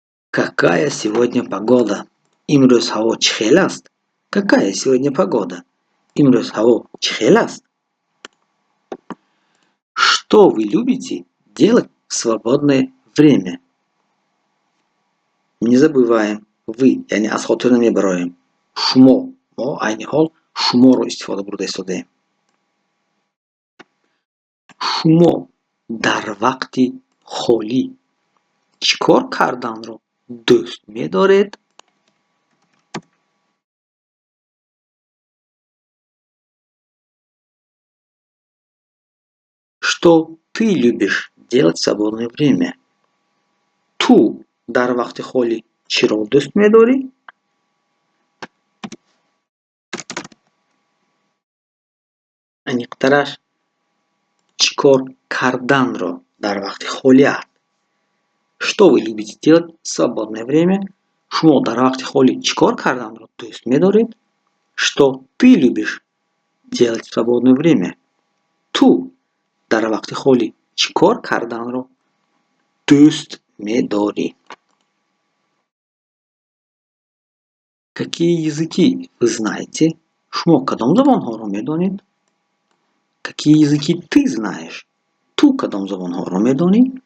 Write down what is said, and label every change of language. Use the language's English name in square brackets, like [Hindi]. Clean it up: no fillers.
[Russian] Какая сегодня погода? [Tajik] Имрӯз ҳаво чӣ хел аст? [Russian] Какая сегодня погода? [Tajik] Имрӯз ҳаво чӣ хел аст? [Russian] Что вы любите делать в свободное время? Не забываем вы, [Tajik] яъне аз хотир намебароем. Шумо, мо айни ҳол шуморо истифода бурда истодаем. Шумо дар вақти холӣ чӣ кор карданро дӯст медоред? [Russian] Что ты любишь делать в свободное время? [Tajik] Ту дар вақти холӣ чиро дӯст медорӣ? Аниқтараш, чӣ кор карданро дар вақти холӣ аст? [Russian] Что вы любите делать в свободное время? [Tajik] Шумо дар вақти холӣ чӣ кор карданро дӯст медоред? [Russian] Что ты любишь делать в свободное время? [Tajik] Ту дар вақти холӣ чӣ кор карданро дӯст медорӣ? [Russian] Какие языки вы знаете? [Tajik] Шумо кадом забонҳоро медонед? [Russian] Какие языки ты знаешь? [Tajik] Ту кадом забонҳоро медонӣ?